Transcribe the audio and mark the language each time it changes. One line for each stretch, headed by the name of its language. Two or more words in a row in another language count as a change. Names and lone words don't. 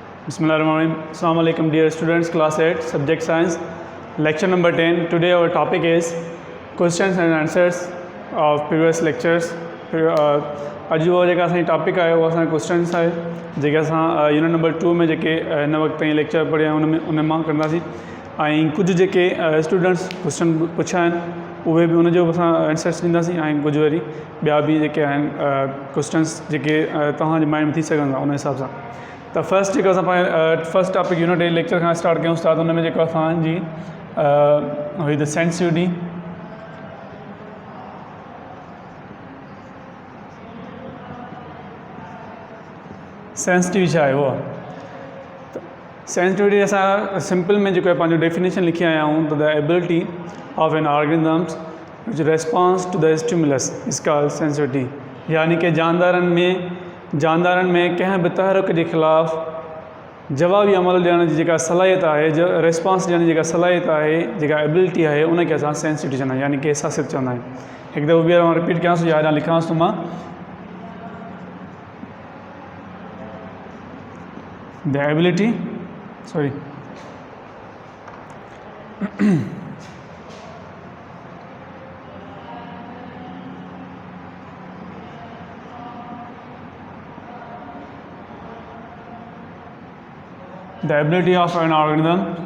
English: Bismillahirrahmanirrahim.
Arabic: السلام عليكم
English: dear students, class 8, subject science, lecture number 10. Today our topic is questions and answers of previous lectures.
Sindhi: अॼु वो जेका असांजी टॉपिक आहे उहो असांजा क्वेश्चन्स आहे जेके असां
English: unit number 2
Sindhi: में जेके हिन वक़्तु ताईं लेक्चर पढ़िया उन मां कंदासीं ऐं कुझु जेके स्टूडेंट्स क्वेश्चन पुछिया आहिनि उहे बि उनजो असां आंसर्स ॾींदासीं ऐं कुझु वरी ॿिया बि जेके आहिनि क्वेश्चन्स जेके तव्हांजे माइंड में थी सघंदा उन हिसाब सां त फस्ट जेको असां पंहिंजे
English: first topic unit lecture
Sindhi: खां स्टार्ट कयूं था त उन में जेको असांजी हुई
English: the sensitivity
Sindhi: सेंसिटिविटी छा आहे उहा सेंसिटिविटी असां सिंपल में जेको आहे पंहिंजो डेफिनेशन लिखी आया आहियूं त
English: the ability of an organisms which response to the stimulus is called sensitivity
Sindhi: यानी कि जानदारनि में कंहिं बि तहरीक जे ख़िलाफ़ु जवाबी अमल ॾियण जी जेका सलाहियत आहे रेस्पॉन्स ॾियण जी जेका सलाहियत आहे जेका एबिलिटी आहे उनखे असां सेंसिटिविटी चवंदा आहियूं यानी कि एहसासियत चवंदा आहियूं हिकु दफ़ो ॿीहर मां रिपीट कयांसि या अञा लिखांसि थो मां
English: the ability the ability of an organism